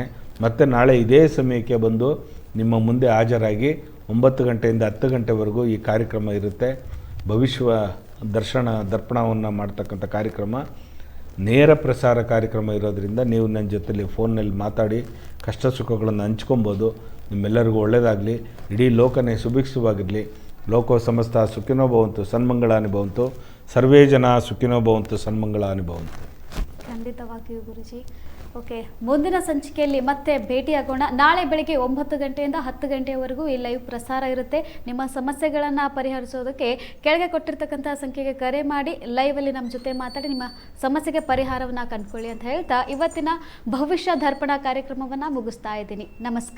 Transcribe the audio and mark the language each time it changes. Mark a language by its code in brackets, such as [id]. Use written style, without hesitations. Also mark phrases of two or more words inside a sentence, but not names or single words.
[kn] ಮತ್ತು ನಾಳೆ ಇದೇ ಸಮಯಕ್ಕೆ ಬಂದು ನಿಮ್ಮ ಮುಂದೆ ಹಾಜರಾಗಿ 9 ಗಂಟೆಯಿಂದ 10 ಗಂಟೆವರೆಗೂ ಈ ಕಾರ್ಯಕ್ರಮ ಇರುತ್ತೆ. ಭವಿಷ್ಯ ದರ್ಪಣವನ್ನು ಮಾಡ್ತಕ್ಕಂಥ ಕಾರ್ಯಕ್ರಮ, ನೇರ ಪ್ರಸಾರ ಕಾರ್ಯಕ್ರಮ ಇರೋದರಿಂದ ನೀವು ನನ್ನ ಜೊತೆಲಿ ಫೋನ್ನಲ್ಲಿ ಮಾತಾಡಿ ಕಷ್ಟ ಸುಖಗಳನ್ನು ಹಂಚ್ಕೊಬೋದು. ನಿಮ್ಮೆಲ್ಲರಿಗೂ ಒಳ್ಳೆಯದಾಗಲಿ, ಇಡೀ ಲೋಕನೇ ಸುಭಿಕ್ಷವಾಗಿರಲಿ. [sa] ಲೋಕೋ ಸಮಸ್ತ ಸುಖಿನೋ ಭವಂತು, ಸನ್ಮಂಗಳಾನಿ ಭವಂತು, ಸರ್ವೇ ಜನ ಸುಖಿನೋ ಭವಂತು, ಸನ್ಮಂಗಳಾನಿ ಭವಂತು. [kn] ಖಂಡಿತವಾಗಿಯೂ ಗುರುಜಿ. ಓಕೆ, ಮುಂದಿನ ಸಂಚಿಕೆಯಲ್ಲಿ ಮತ್ತೆ ಭೇಟಿಯಾಗೋಣ. ನಾಳೆ ಬೆಳಿಗ್ಗೆ 9 ಗಂಟೆಯಿಂದ 10 ಗಂಟೆಯವರೆಗೂ ಈ ಲೈವ್ ಪ್ರಸಾರ ಇರುತ್ತೆ. ನಿಮ್ಮ ಸಮಸ್ಯೆಗಳನ್ನು ಪರಿಹರಿಸೋದಕ್ಕೆ ಕೆಳಗೆ ಕೊಟ್ಟಿರ್ತಕ್ಕಂಥ ಸಂಖ್ಯೆಗೆ ಕರೆ ಮಾಡಿ ಲೈವಲ್ಲಿ ನಮ್ಮ ಜೊತೆ ಮಾತಾಡಿ ನಿಮ್ಮ ಸಮಸ್ಯೆಗೆ ಪರಿಹಾರವನ್ನು ಕಂಡುಕೊಳ್ಳಿ ಅಂತ ಹೇಳ್ತಾ ಇವತ್ತಿನ ಭವಿಷ್ಯ ದರ್ಪಣ ಕಾರ್ಯಕ್ರಮವನ್ನು ಮುಗಿಸ್ತಾ ಇದ್ದೀನಿ.